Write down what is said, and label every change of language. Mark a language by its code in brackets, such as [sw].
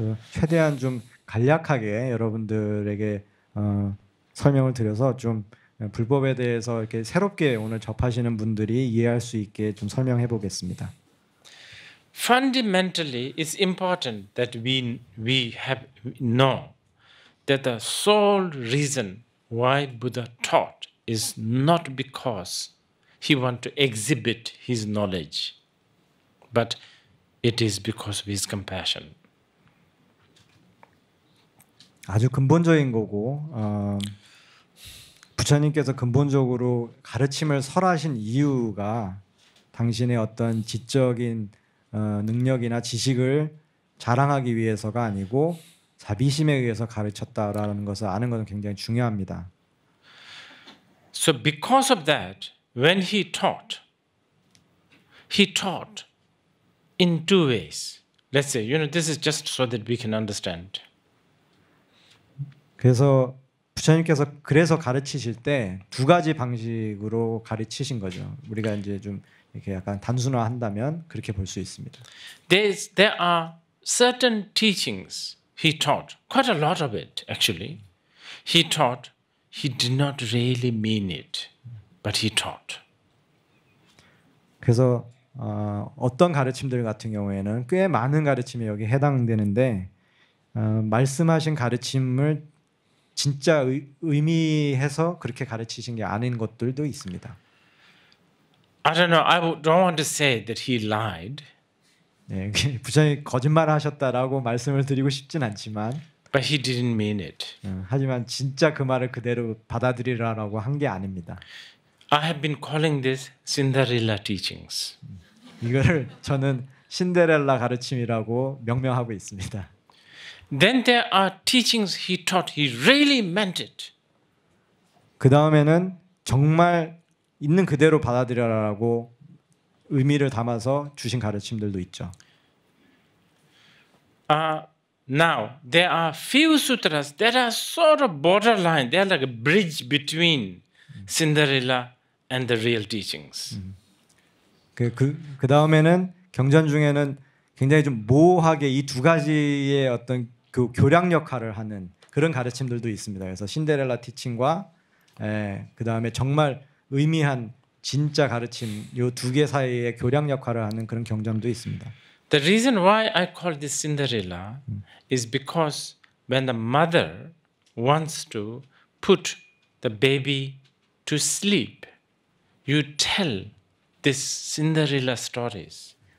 [ko] 최대한 좀 간략하게 여러분들에게 설명을 드려서 좀 불법에 대해서 이렇게 새롭게 오늘 접하시는 분들이 이해할 수 있게 좀 설명해 보겠습니다. [en] Fundamentally, it's important that we know that the sole reason why Buddha taught is not because he wanted to exhibit his knowledge, but it is because of his compassion. [ko] 아주 근본적인 거고 부처님께서 근본적으로 가르침을 설하신 이유가 당신의 어떤 지적인 능력이나 지식을 자랑하기 위해서가 아니고 자비심에 의해서 가르쳤다라는 것을 아는 것은 굉장히 중요합니다. [en] So because of that, when he taught in two ways. Let's say, this is just so that we can understand. [ko] 그래서 부처님께서 그래서 가르치실 때 두 가지 방식으로 가르치신 거죠. 우리가 이제 좀 이렇게 약간 단순화한다면 그렇게 볼 수 있습니다. [en] There are certain teachings he taught, quite a lot of it actually. He taught, he did not really mean it, but he taught. [ko] 그래서 어떤 가르침들 같은 경우에는 꽤 많은 가르침이 여기 해당되는데 말씀하신 가르침을 진짜 의미해서 그렇게 가르치신 게 아닌 것들도 있습니다. [en] I don't know. I don't want to say that he lied. [ko] 네, 부처님 거짓말하셨다라고 말씀을 드리고 싶진 않지만, [en] but he didn't mean it. [ko] 하지만 진짜 그 말을 그대로 받아들이라라고 한 게 아닙니다. [en] I have been calling this Cinderella teachings. [ko] 이거를 저는 신데렐라 가르침이라고 명명하고 있습니다. [en] Then there are teachings he taught. He really meant it. [ko] 그 다음에는 정말 있는 그대로 받아들여라라고 의미를 담아서 주신 가르침들도 있죠. [en] Now there are few sutras that are sort of borderline. They are like a bridge between Cinderella and the real teachings. [ko] 그 다음에는 경전 중에는 굉장히 좀 모호하게 이 두 가지의 어떤 그 교량 역할을 하는 그런 가르침들도 있습니다. 그래서 신데렐라 티칭과 그 다음에 정말 의미한 진짜 가르침 이 두 개 사이에 교량 역할을 하는 그런 경전도 있습니다. [en] The reason why I call this Cinderella is because when the mother wants to put the baby to sleep, you tell this Cinderella stories.